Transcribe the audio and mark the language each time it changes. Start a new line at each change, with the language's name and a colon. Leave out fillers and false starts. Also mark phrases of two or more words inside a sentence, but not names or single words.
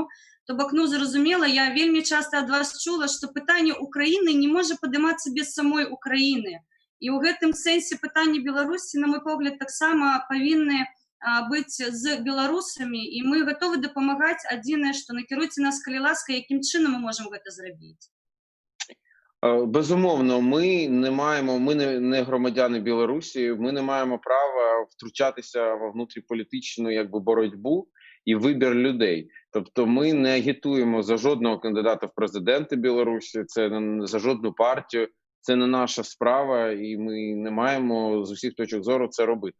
Belarusian: То бок, ну, зразумела, я вельмі часта ад вас чула, што пытанне Украіны не можа падымацца без самой Украіны. І ў гэтым сэнсе пытанне Беларусі, на мой погляд, таксама павінны быць з беларусамі, і мы гатовы дапамагаць. Адзінае, што накіруйце нас, калі ласка, якім чынам мы можам гэта зрабіць.
Ukrainian: Безумовно, ми не громадяни Білорусі, ми не маємо права втручатися в внутрішньополітичну боротьбу і вибір людей. Тобто ми не агітуємо за жодного кандидата в президенти Білорусі, це не за жодну партію, це не наша справа, і ми не маємо з усіх точок зору це робити.